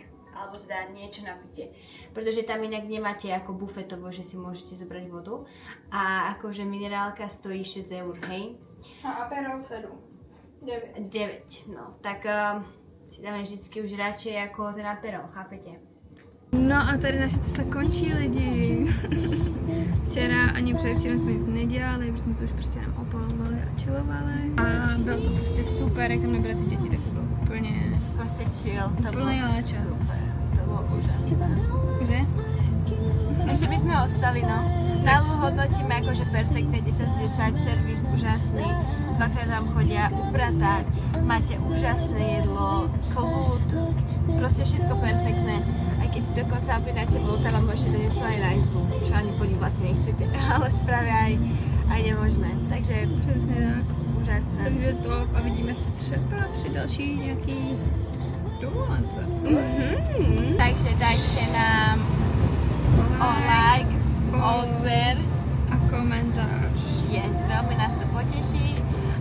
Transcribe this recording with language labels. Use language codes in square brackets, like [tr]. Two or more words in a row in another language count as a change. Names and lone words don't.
[sk] Alebo teda niečo na pitie. Pretože tam inak nemáte ako bufetovo, že si môžete zobrať vodu. A akože minerálka stojí 6 eur, hej? A aperol 7. 9. 9, no. Tak si dáme vždycky už radšej ako ten aperol, chápete? [cs] No a tady naše cesta končí, lidi. Včera ani předevčírem jsme nic nedělali, protože jsme se už prostě jenom opalovali a chillovali. A bylo to prostě super, jak tam nebyly ty děti, tak to bylo úplně... [sk] Proste chill, to [cs] Úplný [sk] bolo [cs] čas. [sk] super, to bolo úžasné. Že? Ešte by sme ostali, no. Nalu hodnotíme akože perfektne 10 z 10, servis úžasný, dvakrát vám chodia upratať, máte úžasné jedlo, kľud, proste všetko perfektné. Aj keď si dokonca objednáte volta, vám môžete doniesť aj na izbu, čo ani po nich vlastne nechcete, ale spravia aj nemožné. Takže [cs] Přesně tak. [sk] úžasné. [cs] Takže to a vidíme se třeba při další nějaký dovolence. [sk] Takže dajte nám like, odber. [cs] a komentář. [sk] Yes, veľmi nás to poteší.